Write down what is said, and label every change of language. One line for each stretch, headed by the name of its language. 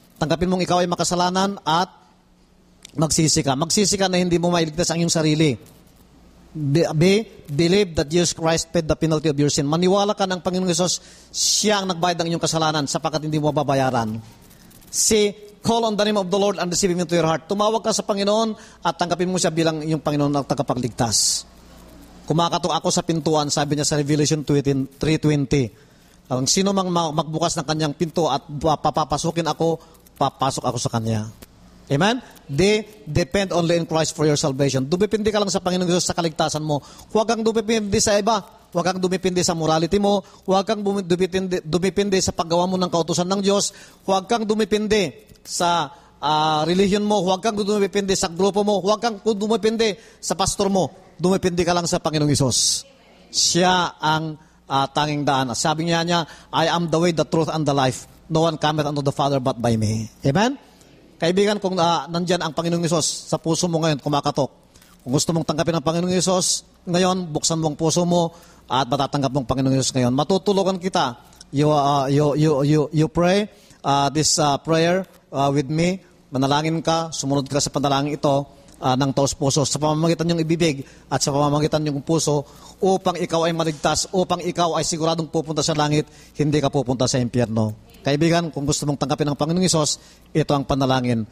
Filipino: Tanggapin mong ikaw ay makasalanan at magsisi ka. Magsisi ka na hindi mo mailigtas ang iyong sarili.
English: B, believe that Jesus Christ paid the penalty of your sin.
Filipino: Maniwala ka ng Panginoong Hesus, siya ang nagbayad ng iyong kasalanan sapagkat hindi mo babayaran.
English: C, call on the name of the Lord and receive Him into your heart.
Filipino: Tumawag ka sa Panginoon at tanggapin mo siya bilang iyong Panginoon na tagapagligtas. Kumakatok ako sa pintuan, sabi niya sa Revelation 3:20. Ang sino mang magbukas ng kanyang pinto at papapasukin ako, papasok ako sa kanya. Amen?
English: They depend only in Christ for your salvation.
Filipino: Dumipindi ka lang sa Panginoong Diyos sa kaligtasan mo. Huwag kang dumipindi sa iba. Huwag kang dumipindi sa morality mo. Huwag kang dumipindi sa paggawa mo ng kautusan ng Diyos. Huwag kang dumipindi sa religion mo. Huwag kang dumipindi sa grupo mo. Huwag kang dumipindi sa pastor mo. Dumipindi ka lang sa Panginoong Diyos. Siya ang tanging daan. Sabi niya,
English: I am the way, the truth, and the life. no one cometh unto the Father but by me.
Filipino: Amen? Kaibigan, kung nandyan ang Panginoong Hesus sa puso mo ngayon, kumakatok. Kung gusto mong tanggapin ang Panginoong Hesus ngayon, buksan mo ang puso mo at matatanggap mong Panginoong Hesus ngayon. Matutulungan kita.
English: You pray this prayer with me.
Filipino: Manalangin ka, sumunod ka sa panalangin ito ng taos-puso sa pamamagitan ng ibibig at sa pamamagitan ng puso upang ikaw ay maligtas, upang ikaw ay siguradong pupunta sa langit, hindi ka pupunta sa impyerno. Kaibigan, kung gusto mong tanggapin ang Panginoong Hesus, ito ang panalangin.